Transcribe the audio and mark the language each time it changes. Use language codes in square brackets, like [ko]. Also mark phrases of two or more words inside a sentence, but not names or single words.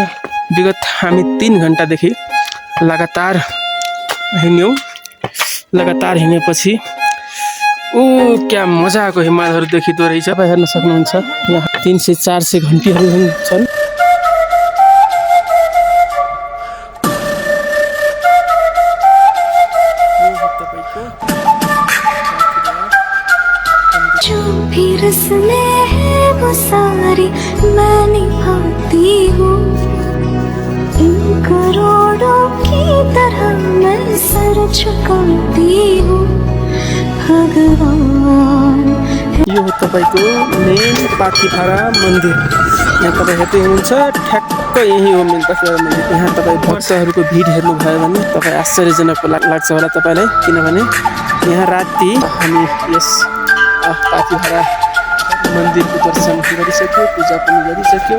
[ne] विगत हामी 3 घन्टादेखि लगातार हिँडेपछि क्या मजाको हिमालहरू देखिँदो रहेछ। तपाईँ हेर्न सक्नुहुन्छ यहाँ 300-400 घन्टीहरू छन्। [hi] जो भी रस्में हैं वो सारी मैं निभाती हूँ, इन करोड़ों की तरह मैं सर झुकाती हूँ। भगवान [ne] यो हो तपाईँको मेन पाथिभारा मन्दिर। यहाँ तपाईँ हेर्दै हुनुहुन्छ ठ्याक्क यही हो मेन पाथिभारा मन्दिर। यहाँ तपाईँ भक्तहरूको भिड हेर्नुभयो भने तपाईँ आश्चर्यजनक लाग्छ होला तपाईँलाई, किनभने यहाँ राति हामी यस पाथिभारा मन्दिरको दर्शन गरिसक्यो, पूजा पनि गरिसक्यो।